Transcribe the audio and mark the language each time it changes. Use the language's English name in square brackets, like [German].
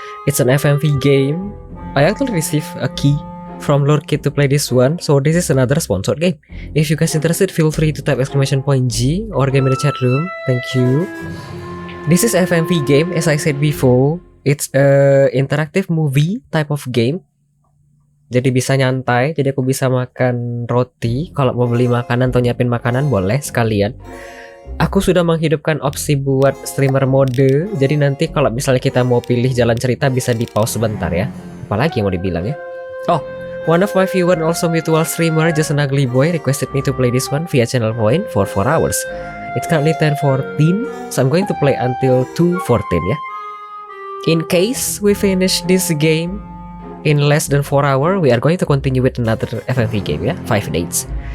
[English] It's an FMV game. I actually received a key from Lord Kid to play this one, so this is another sponsored game. If you guys interested, feel free to type !G or game in the chat room. Thank you. This is FMV game, as I said before. It's a interactive movie type of game. [Indonesian] Jadi bisa nyantai, jadi aku bisa makan roti. Kalau mau beli makanan atau nyiapin makanan boleh sekalian. Aku sudah menghidupkan opsi buat streamer mode. Jadi nanti kalau misalnya kita mau pilih jalan cerita bisa di pause sebentar ya. Apalagi yang mau dibilang ya. [English] Oh, one of my viewer and also mutual streamer, just an ugly boy, requested me to play this one via channel point for 4 hours. It's currently 10:14, so I'm going to play until 2:14 ya. In case we finish this game in less than 4 hours, we are going to continue with another FMV game ya, 5 dates.